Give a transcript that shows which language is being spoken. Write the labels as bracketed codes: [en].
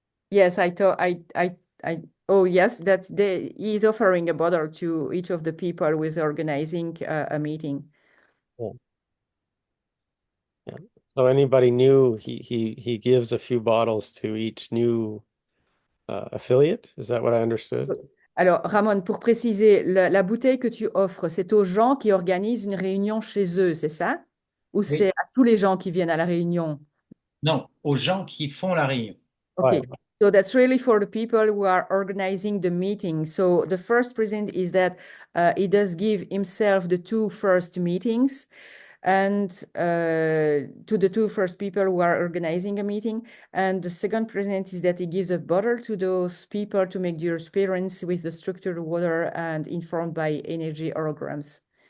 [en] Yes, I thought oh yes, that he's offering a bottle to each of the people who is organizing a meeting. Yeah. Yeah. So anybody new, he gives a few bottles to each new affiliate. Is that what I understood? [fr] Alors, Ramon, pour préciser, la bouteille que tu offres, c'est aux gens qui organisent une réunion chez eux, c'est ça? Ou c'est Oui. à tous les gens qui viennent à la réunion? Non, aux gens qui font la réunion. [en] Okay. Right. So that's really for the people who are organizing the meeting. So the first present is that he does give himself the two first meetings. and to the two first people who are organizing a meeting. And the second present is that he gives a bottle to those people to make their experience with the structured water and informed by energy holograms.